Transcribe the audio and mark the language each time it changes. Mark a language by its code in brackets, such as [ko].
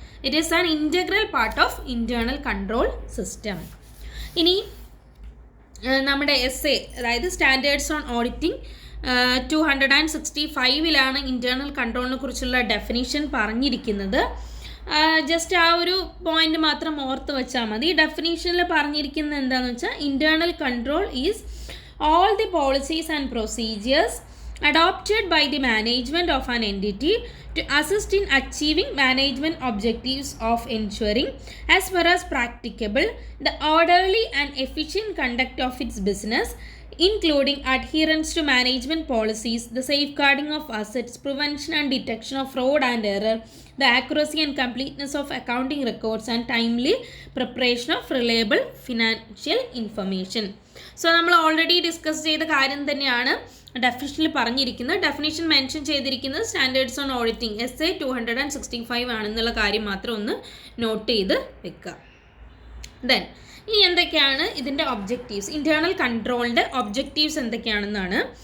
[en] It is an integral part of internal control system. [ml] ഇനി നമ്മുടെ SA, അതായത് standards on auditing 265 internal കൺട്രോളിനെ കുറിച്ചുള്ള definition പറഞ്ഞിരിക്കുന്നത്. ജസ്റ്റ് ആ ഒരു പോയിന്റ് മാത്രം ഓർത്ത് വെച്ചാൽ മതി. ഡെഫിനേഷനിൽ പറഞ്ഞിരിക്കുന്നത് എന്താണെന്ന് വെച്ചാൽ, [en] Internal control is all the policies and procedures adopted by the management of an entity to assist in achieving management objectives of ensuring, as far as practicable, the orderly and efficient conduct of its business, including adherence to management policies, the safeguarding of assets, prevention and detection of fraud and error, the accuracy and completeness of accounting records, and timely preparation of reliable financial information. [ml] So നമ്മൾ already discuss ചെയ്ത കാര്യം തന്നെയാണ് ഡെഫിനിഷനിൽ പറഞ്ഞിരിക്കുന്നത്. Definition mention ചെയ്തിരിക്കുന്നത് standards on auditing SA 265 ആണെന്നുള്ള കാര്യം മാത്രം ഒന്ന് നോട്ട് ചെയ്ത് വെക്കുക. ദെൻ ഇനി എന്തൊക്കെയാണ് ഇതിൻ്റെ ഒബ്ജക്റ്റീവ്സ്, ഇൻറ്റേർണൽ കൺട്രോളിൻ്റെ ഒബ്ജക്റ്റീവ്സ് എന്തൊക്കെയാണെന്നാണ്.